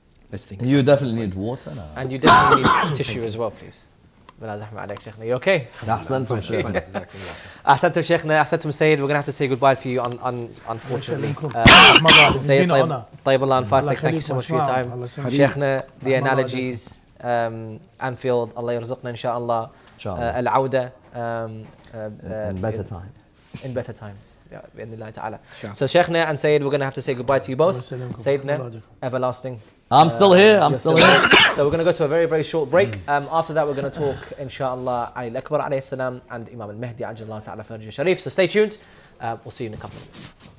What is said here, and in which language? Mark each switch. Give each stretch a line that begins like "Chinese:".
English: Let's think. You definitely need water now. And you definitely need tissue as well, please.
Arabic: بلا زحمة عليك شيخنا.
English: You okay?
Arabic: أحسنتم شيخنا. أحسنتم شيخنا. أحسنتم سيد.
English: We're going to have to say goodbye for you unfortunately. Sayyid,
Arabic: طيب الله أنفاسك.
English: Thank you so much for your time.
Arabic: شيخنا,
English: the analogies,
Arabic: Anfield, الله يرزقنا إن شاء الله. العودة.
English: In better times. In better times.
Arabic: Yeah, بإذن الله تعالى.
English: So Sheikhna and Sayyid, we're going to have to say goodbye to you both. Sayyidna, everlasting. I'm still here. I'm still here. So we're going to go to a very, very short break. After that, we're going to talk, inshallah, Ali al-Akbar alayhi salam and Imam al-Mahdi ajjallahu ta'ala farjah sharif. So stay tuned. We'll see you in a couple of minutes.